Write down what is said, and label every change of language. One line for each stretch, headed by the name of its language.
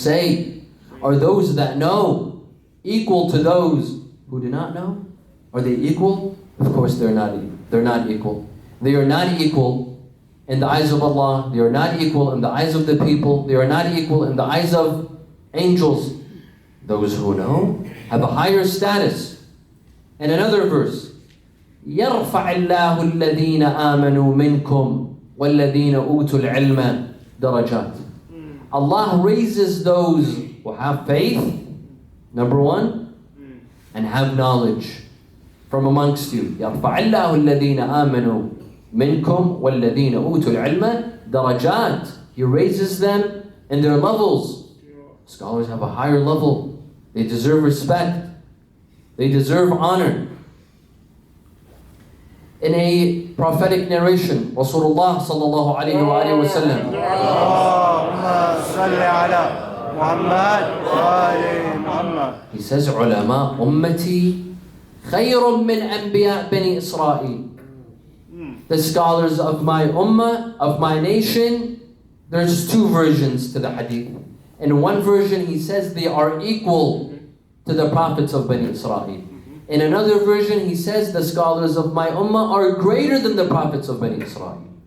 English: Say, are those that know equal to those who do not know? Are they equal? Of course they're not. They're not equal. They are not equal in the eyes of Allah. They are not equal in the eyes of the people. They are not equal in the eyes of angels. Those who know have a higher status. In another verse,
Arabic: يَرْفَعِ اللَّهُ الَّذِينَ آمَنُوا مِنْكُمْ وَالَّذِينَ أُوتُوا الْعِلْمَ دَرَجَاتٍ.
English: Allah raises those who have faith, number one, and have knowledge from amongst you.
Arabic: يَرْفَعِ اللَّهُ الَّذِينَ آمَنُوا مِنْكُمْ وَالَّذِينَ أُوتُوا الْعِلْمَ دَرَجَاتٍ.
English: He raises them in their levels. Scholars have a higher level. They deserve respect. They deserve honor. In a prophetic narration, Rasulullah sallallahu alayhi wa sallam,
Arabic: Allahumma salli ala Muhammad wa ali Muhammad.
English: He says,
Arabic: علماء أمتي خير من أنبياء بني إسرائيل.
English: The scholars of my ummah, of my nation, there's two versions to the hadith. In one version, he says they are equal to the prophets of Bani Israel. In another version, he says the scholars of my ummah are greater than the prophets of Bani Israel.